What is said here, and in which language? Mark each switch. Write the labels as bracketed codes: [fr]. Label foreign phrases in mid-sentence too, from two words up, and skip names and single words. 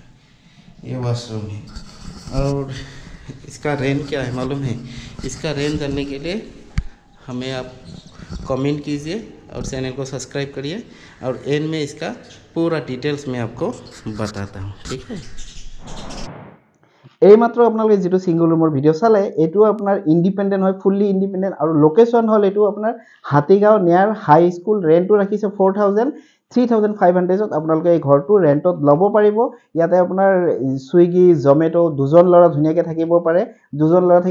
[hi] ये वॉशरूम है। और इसका रेंट क्या है मालूम है? इसका रेंट करने के लिए हमें आप कमेंट कीजिए और चैनल को सब्सक्राइब करिए और एंड में इसका पूरा डिटेल्स मैं आपको बताता हूँ ठीक है [as] এইমাত্ৰ আপোনালোকে যেটো সিঙ্গল ৰুমৰ ভিডিও চালে এটো আপোনাৰ ইন্ডিপেন্ডেন্ট হয় [en] fully independent [as] আৰু লোকেশন হল এটো আপোনাৰ হাতীগাঁও [en] near high school [as] ৰেন্টটো ৰাখিছে 4000 3500 ত আপোনালোকে এই ঘৰটো ৰেন্টত ল'ব পাৰিব ইয়াতে আপোনাৰ সুইগি জমেটো দুজন লৰা ধুনিয়াকে থাকিব পাৰে দুজন লৰা